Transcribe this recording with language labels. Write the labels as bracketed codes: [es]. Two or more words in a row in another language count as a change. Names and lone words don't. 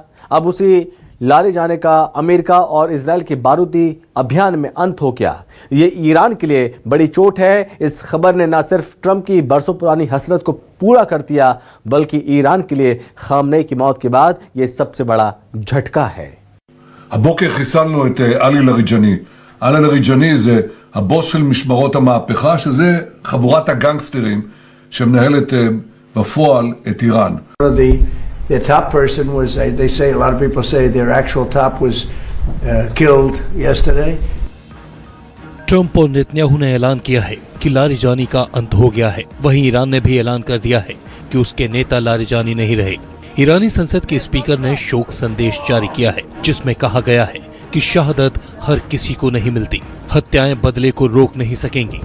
[hi] अब उसी लारे जाने का अमेरिका और इजराइल के बारूदी अभियान में अंत हो गया। ये ईरान के लिए बड़ी चोट है। इस खबर ने न सिर्फ ट्रंप की बरसों पुरानी हसरत को पूरा कर दिया, बल्कि ईरान के लिए खामनेई की मौत के बाद ये सबसे बड़ा झटका है। [he] הבוקר חיסלנו את עלי לריג'אני. עלי לריג'אני זה הבוס של משמרות המהפכה, שזה חבורת הגנגסטרים שמנהלת בפועל את איראן. [en] The top person was, they say, a lot of people say their actual top was killed yesterday. [hi] ट्रंप और नेतन्याहू ने ऐलान किया है कि लारिजानी का अंत हो गया है। वहीं ईरान ने भी ऐलान कर दिया है कि उसके नेता लारिजानी नहीं रहे। ईरानी संसद के स्पीकर ने शोक संदेश जारी किया है, जिसमें कहा गया है कि शहादत हर किसी को नहीं मिलती, हत्याएं बदले को रोक नहीं सकेंगी।